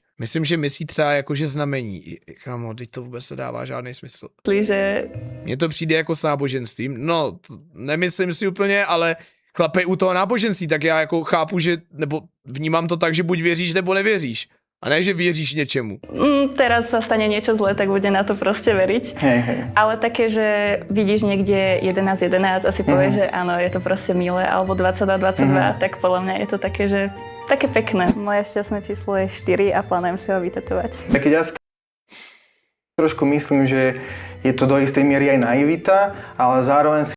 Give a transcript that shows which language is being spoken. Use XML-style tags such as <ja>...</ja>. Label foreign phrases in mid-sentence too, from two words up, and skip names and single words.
<cs>Myslím, že myslí třeba jakože znamení. Kámo, teď to vůbec nedává žádný smysl. Že Mně to přijde jako s náboženstvím. No, nemyslím si úplně, ale chlape, u toho náboženství, tak já jako chápu, že, nebo vnímám to tak, že buď věříš, nebo nevěříš. A ne, že věříš něčemu.</cs> <sk>Teraz sa stane niečo zlé, tak bude na to proste veriť. Hej. Ale také, že vidíš niekde 11 a si povieš, že áno, je to proste milé, alebo 22, tak podľa mňa je to také, že také pekné. Moje šťastné číslo je 4 a plánujem si ho vytetovať. Keď ja si trošku myslím, že je to do istej miery aj naivita, ale zároveň si</sk>